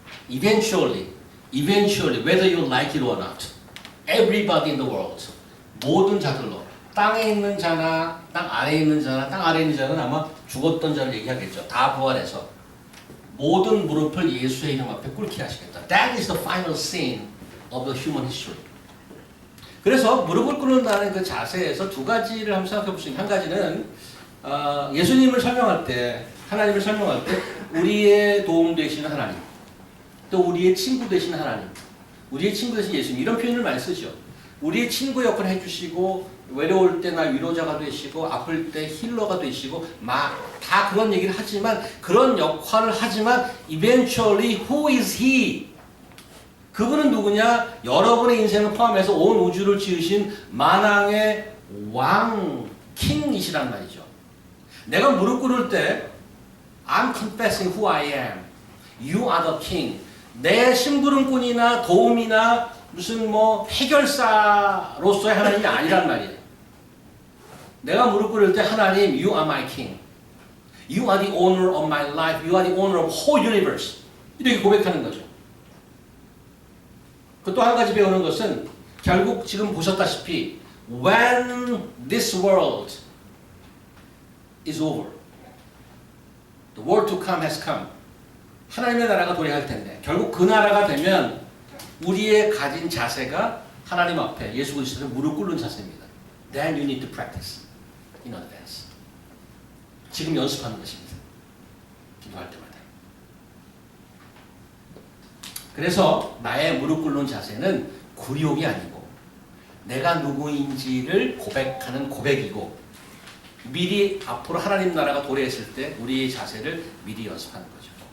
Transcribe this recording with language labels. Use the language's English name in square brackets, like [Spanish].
[English] Eventually, whether you like it or not, everybody in the world, [Korean] 모든 자들로, 땅에 있는 자나 땅 아래에 있는 자나 땅 아래에 있는 자는 아마 죽었던 자를 얘기하겠죠. 다 부활해서 모든 무릎을 예수의 이름 앞에 꿇게 하시겠다. [English] That is the final scene of the human history. [Korean] 그래서 무릎을 꿇는다는 그 자세에서 두 가지를 한번 생각해 볼 수 있는, 한 가지는 예수님을 설명할 때, 하나님을 설명할 때 우리의 도움 되시는 하나님, 또 우리의 친구 되시는 하나님, 우리의 친구 되신 예수님, 이런 표현을 많이 쓰죠. 우리의 친구 역할을 해주시고 외로울 때나 위로자가 되시고 아플 때 힐러가 되시고 다 그런 얘기를 하지만, 그런 역할을 하지만 [English] eventually who is he? [Korean] 그분은 누구냐? 여러분의 인생을 포함해서 온 우주를 지으신 만왕의 왕, 킹이시란 말이죠. 내가 무릎 꿇을 때 [English] I'm confessing who I am. You are the king. [Korean] 내 심부름꾼이나 도움이나 무슨 해결사로서의 하나님이 아니란 말이에요. 내가 무릎 꿇을 때 하나님, [English] You are my king. You are the owner of my life. You are the owner of whole universe. [Korean] 이렇게 고백하는 거죠. 그 또 한 가지 배우는 것은 결국 지금 보셨다시피 [English] When this world is over, the world to come has come. [Korean] 하나님의 나라가 도래할 텐데 결국 그 나라가 되면 우리의 가진 자세가 하나님 앞에 예수 그리스도를 무릎 꿇는 자세입니다. [English] Then you need to practice in advance. [Korean] 지금 연습하는 것입니다. 기도할 때마다. 그래서 나의 무릎 꿇는 자세는 굴욕이 아니고 내가 누구인지를 고백하는 고백이고 미리 앞으로 하나님 나라가 도래했을 때 우리의 자세를 미리 연습하는 거죠.